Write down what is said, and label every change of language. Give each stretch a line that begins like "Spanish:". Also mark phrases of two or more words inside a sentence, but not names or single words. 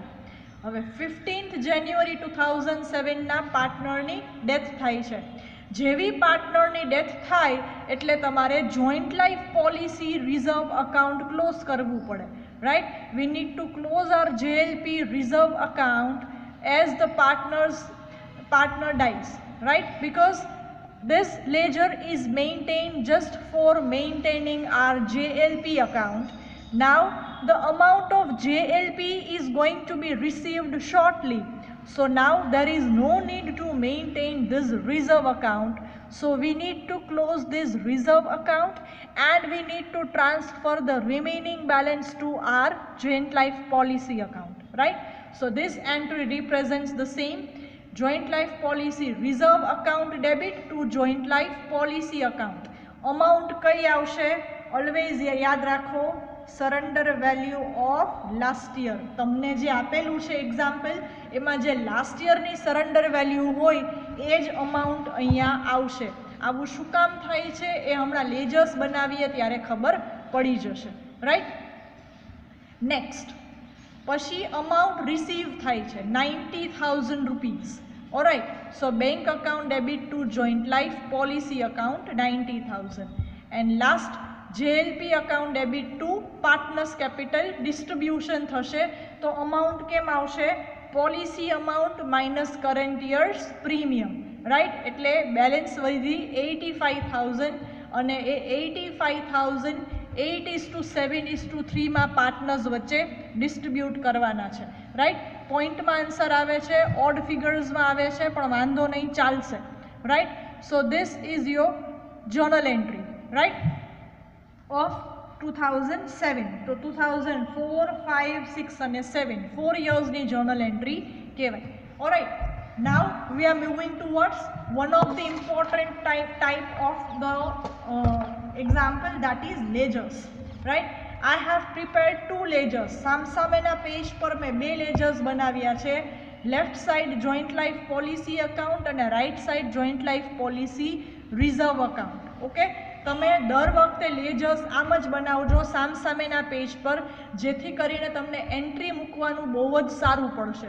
Gujarati: હવે 15th જાન્યુઆરી 2007ના પાર્ટનરની ડેથ થાય છે. જેવી પાર્ટનરની ડેથ થાય એટલે તમારે
English: joint life policy reserve account close
Gujarati: કરવું પડે, રાઈટ.
English: We need to close our JLP reserve account as the partner dies, right? Because this ledger is maintained just for maintaining our JLP account. Now the amount of JLP is going to be received shortly, so now there is no need to maintain this reserve account. So we need to close this reserve account and we need to transfer the remaining balance to our joint life policy account, right? So this entry represents the same. Joint life policy reserve account debit to joint life policy account.
Gujarati: Amount કઈ આવશે? Always યાદ રાખો,
English: surrender value of last year.
Gujarati: તમને જે આપેલું છે એક્ઝામ્પલ, એમાં જે લાસ્ટ યરની
English: surrender value
Gujarati: હોય એ જ અમાઉન્ટ અહીંયા આવશે. આવું શું કામ થાય છે એ હમણાં લેજર્સ બનાવીએ ત્યારે ખબર પડી જશે, રાઈટ. નેક્સ્ટ પછી અમાઉન્ટ રિસીવ થાય છે 90,000 રૂપીઝ.
English: Alright, so bank account debit to joint life policy account 90,000. And last, JLP account debit to partners capital distribution થશે.
Gujarati: તો amount કેમ આવશે?
English: Policy amount minus current year's premium, right?
Gujarati: એટલે બેલેન્સ વધી 85,000 અને એ 85,000 8:7:3માં પાર્ટનર્સ વચ્ચે ડિસ્ટ્રીબ્યુટ કરવાના છે, રાઈટ. પોઈન્ટમાં આન્સર આવે છે, ઓડ ફિગર્સમાં આવે છે, પણ વાંધો નહીં, ચાલશે, રાઈટ.
English: So this is your journal entry, right, of 2007.
Gujarati: તો 2004, 5, 6 અને 7 4 યર્સની
English: journal entry
Gujarati: કહેવાય.
English: ઓલરાઈટ, now we are moving towards one of the important type of the example, that is ledgers, right? I have prepared 2 ledgers.
Gujarati: સામસામેના પેજ પર મેં 2 ledgers બનાવ્યા છે.
English: Left side joint life policy account અને right side joint life policy reserve account.
Gujarati: ઓકે, તમે દર વખતે લેજર્સ આમ જ બનાવજો સામસામેના પેજ પર, જેથી કરીને તમને એન્ટ્રી મૂકવાનું બહુ જ સારું પડશે.